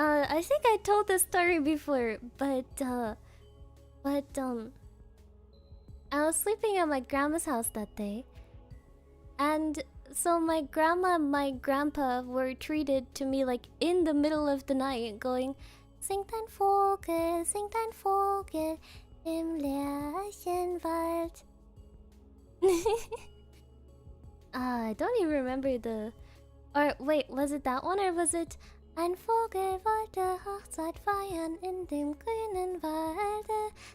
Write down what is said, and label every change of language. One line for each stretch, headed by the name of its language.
English: I think I told this story before, but I was sleeping at my grandma's house that day, and so my grandma and my grandpa were treated to me like in the middle of the night, going,
German: Singt ein Vogel im Lärchenwald.
English: I don't even remember the... Or wait, was it that one or was it...
German: Ein Vogel wollte Hochzeit feiern in dem grünen Walde.